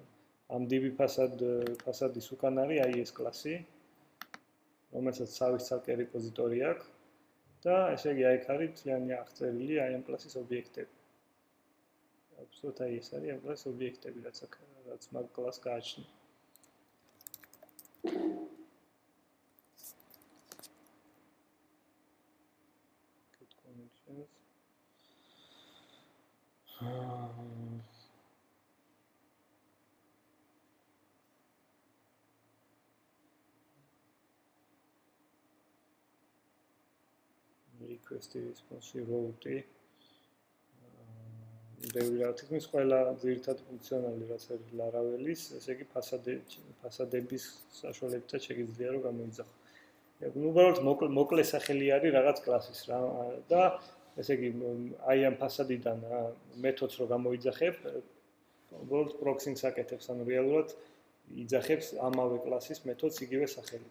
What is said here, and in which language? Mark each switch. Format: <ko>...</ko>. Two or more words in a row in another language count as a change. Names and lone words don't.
<ka>ამ DB ფასადის უკან არის აი ეს კლასი, რომელსაც თავის ცალკე რეპოზიტორი აქვს და ესე იგი აი აქ არის მთლიანი აღწერილი აი ამ კლასის ობიექტები. აბსოლუტურად აი ეს არის ამ კლასის ობიექტები, რაც მაგ კლასს გააჩნია.</ka> <en>Good connections. Request response route.</en> <ka>თითქმის ყველა ძირითადი ფუნქციონალი რაც არის Laravel-ის, ესე იგი ფასადების საშუალებითაც შეგიძლია რომ გამოიძახო. უბრალოდ მოკლე სახელი არის რაღაც კლასის რა და ესე იგი აი ამ ფასადიდან მეთოდს რო გამოიძახებ, უბრალოდ proxy-ს აკეთებს, ანუ რეალურად იძახებს ამავე კლასის მეთოდს იგივე სახელით.</ka>